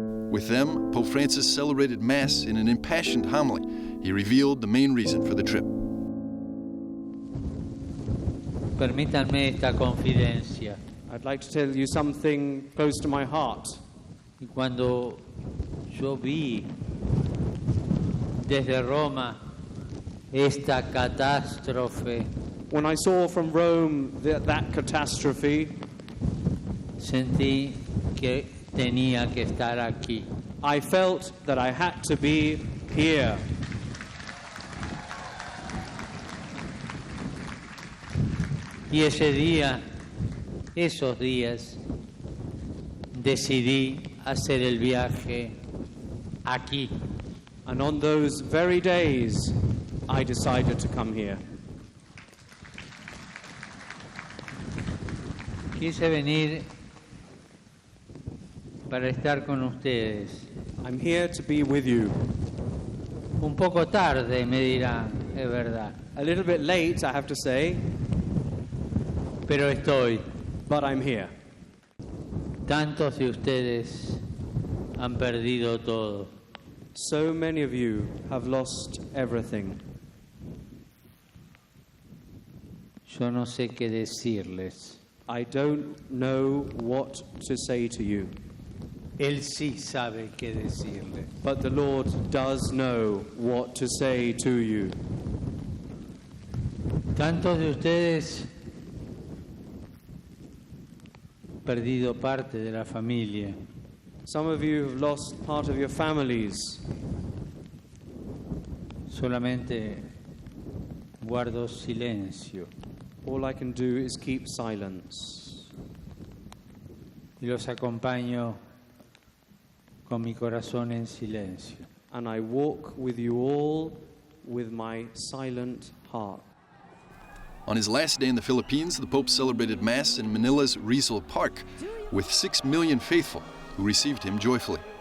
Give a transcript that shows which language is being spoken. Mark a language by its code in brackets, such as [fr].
[en] With them, Pope Francis celebrated Mass in an impassioned homily. He revealed the main reason for the trip. [es] Permítanme esta confidencia. [en] I'd like to tell you something close to my heart. [es] Y cuando yo vi desde Roma esta catástrofe, [en] When I saw from Rome that catastrophe, [es] sentí que tenía que estar aquí. [en] I felt that I had to be here. [es] Y ese día, esos días, decidí hacer el viaje aquí. [en] And on those very days, I decided to come here. [es] Quise venir para estar con ustedes. [en] I'm here to be with you. [es] Un poco tarde, me dirán, es verdad, [en] A little bit late, I have to say, [es] pero estoy. [en] but I'm here. [es] Tantos de ustedes han perdido todo. [en] So many of you have lost everything. [es] Yo no sé qué decirles. [en] I don't know what to say to you, [es] Él sí sabe qué decirles. [en] but the Lord does know what to say to you. [es] Tantos de ustedes perdido parte de la familia. [en] Some of you have lost part of your families. [es] Solamente guardo silencio [en] All I can do is keep silence. [es] y los acompaño con mi corazón en silencio. [en] And I walk with you all with my silent heart. On his last day in the Philippines, the Pope celebrated Mass in Manila's Rizal Park with 6 million faithful who received him joyfully.